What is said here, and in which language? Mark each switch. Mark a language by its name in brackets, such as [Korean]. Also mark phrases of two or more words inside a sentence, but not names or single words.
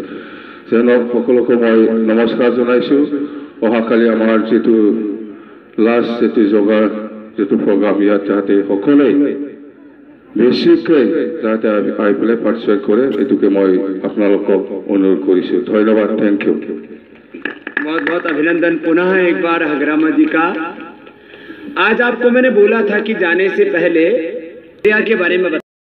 [Assamese] যেন সকলোকে মই নমস্কাৰ জনাইছোঁ। অহাকালি আমাৰ যিটো লাষ্ট যিটো যোগাৰ যিটো প্ৰগ্ৰাম ইয়াত যাতে সকলোৱে বেছিকৈ যাতে আহি পেলাই পাৰ্টিচিপেট কৰে এইটোকে মই আপোনালোকক অনুৰোধ কৰিছোঁ। ধন্যবাদ, [English] Thank you. [Hindi] बहुत बहुत अभिनंदन पुनः एक बार हगरामा जी का। आज आपको मैंने बोला था कि जाने से पहले के बारे में